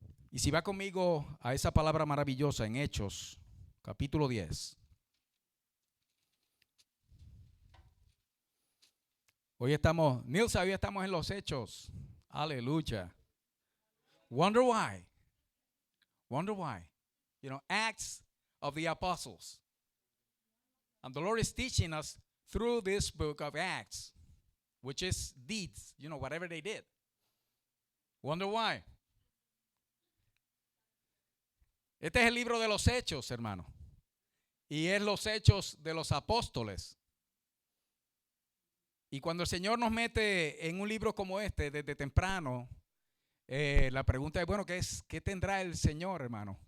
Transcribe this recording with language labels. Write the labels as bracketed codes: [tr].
[es] Y si va conmigo a esa palabra maravillosa en Hechos, capítulo 10. Hoy estamos en los Hechos. [en] Aleluya. Wonder why. You know, Acts of the Apostles. And the Lord is teaching us through this book of Acts, which is deeds, you know, whatever they did. Wonder why. [es] Este es el libro de los Hechos, hermano. Y es los Hechos de los Apóstoles. Y cuando el Señor nos mete en un libro como este, desde temprano, la pregunta es, bueno, ¿qué tendrá el Señor, hermano?